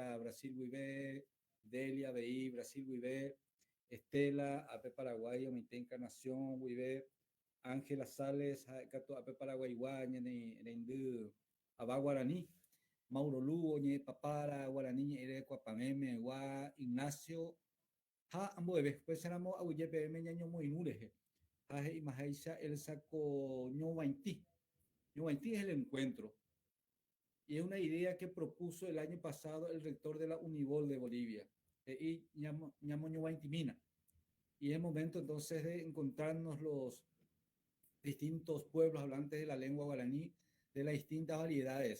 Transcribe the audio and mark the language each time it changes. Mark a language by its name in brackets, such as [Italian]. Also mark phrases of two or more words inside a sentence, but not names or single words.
[Guarani] Brasil guive Delia avei Brasil guive Estela ápe Paraguay omaite Encarnación guive Ángela Sales katu ápe Paraguaygua ñane reindy ava Guarani Mauro Lugo ñe'ẽpapára Guarani ñe'ẽrekuapamémegua Ignacio ha ambueve péicharamo aguyje peẽme ñañomoirũ rehe ha he'imaháicha Elsa ko ñovaitĩ. [Spanish] Ñovaitĩ es el encuentro y es una idea que propuso el año pasado el rector de la Unibol de Bolivia y ñamoñovaitĩmína y es momento entonces de encontrarnos los distintos pueblos hablantes de la lengua guaraní de las distintas variedades.